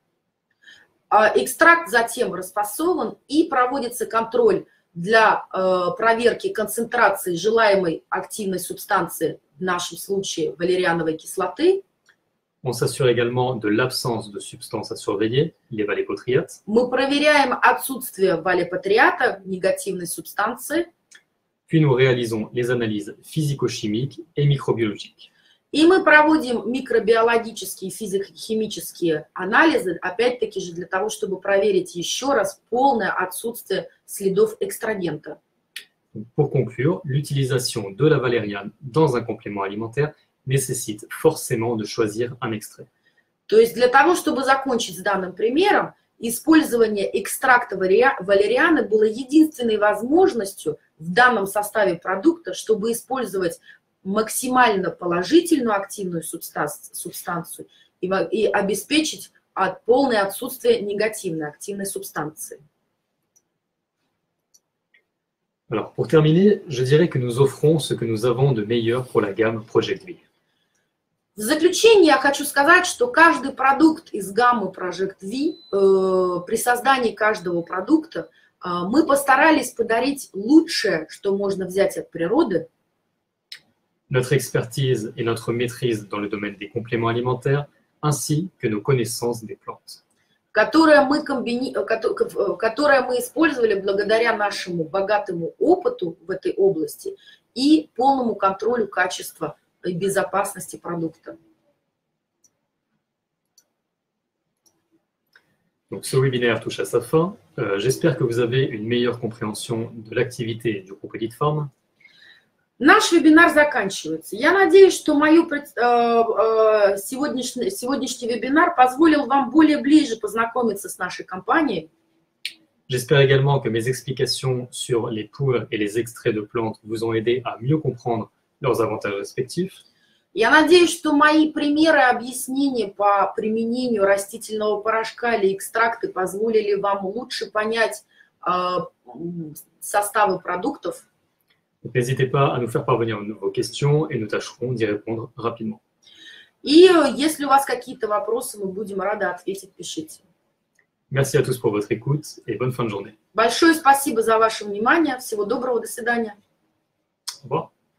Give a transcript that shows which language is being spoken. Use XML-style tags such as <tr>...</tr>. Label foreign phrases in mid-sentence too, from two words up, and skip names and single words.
<ru>Экстракт затем расфасован и проводится контроль для проверки концентрации желаемой активной субстанции, в нашем случае валериановой кислоты.</ru> <fr>On s'assure également de l'absence de substances à surveiller, les valépotриates.</fr> <ru>Мы проверяем отсутствие валепатриата, негативной субстанции.</ru> <fr>Puis nous réalisons les analyses physico-chimiques et microbiologiques.</fr> <ru>И мы проводим микробиологические и физико-химические анализы, опять-таки же для того, чтобы проверить еще раз полное отсутствие следов экстрагента.</ru> <fr>Pour conclure, l'utilisation de la valériane dans un complément alimentaire nécessite forcément de choisir un extrait.</fr> <ru>То есть для того, чтобы закончить с данным примером, использование экстракта валерианы было единственной возможностью в данном составе продукта, чтобы использовать максимально положительную активную субстанцию и обеспечить полное отсутствие негативной активной субстанции.</ru> <fr>Alors, pour terminer, je dirais que nous offrons ce que nous avons de meilleur pour la gamme Project V.</fr> <ru>В заключение я хочу сказать, что каждый продукт из гаммы Project V, при создании каждого продукта, мы постарались подарить лучшее, что можно взять от природы.</ru> <fr>Notre expertise et notre maîtrise dans le domaine des compléments alimentaires, ainsi que nos connaissances des plantes.</fr> <ru>Которое мы использовали благодаря нашему богатому опыту в этой области и полному контролю качества и безопасности продукта.</ru> <fr>Donc, ce webinaire touche à sa fin. J'espère que vous avez une meilleure compréhension de l'activité du groupe Elite Farm.</fr> <ru>Наш вебинар заканчивается. Я надеюсь, что сегодняшний вебинар позволил вам более ближе познакомиться с нашей компанией.</ru> <fr>J'espère également que mes explications sur les poudres et les extraits de plantes vous ont aidé à mieux comprendre leurs avantages respectifs.</fr> <ru>Я надеюсь, что мои примеры и объяснения по применению растительного порошка или экстракты позволили вам лучше понять составы продуктов.</ru> <fr>Donc, n'hésitez pas à nous faire parvenir vos questions et nous tâcherons d'y répondre rapidement.</fr> <ru>И если у вас какие-то вопросы, мы будем рады ответить, пишите.</ru> <fr>Merci à tous pour votre écoute et bonne fin de journée.</fr> <ru>Большое спасибо за ваше внимание. Всего доброго, до свидания.</ru> <fr>Au revoir.</fr>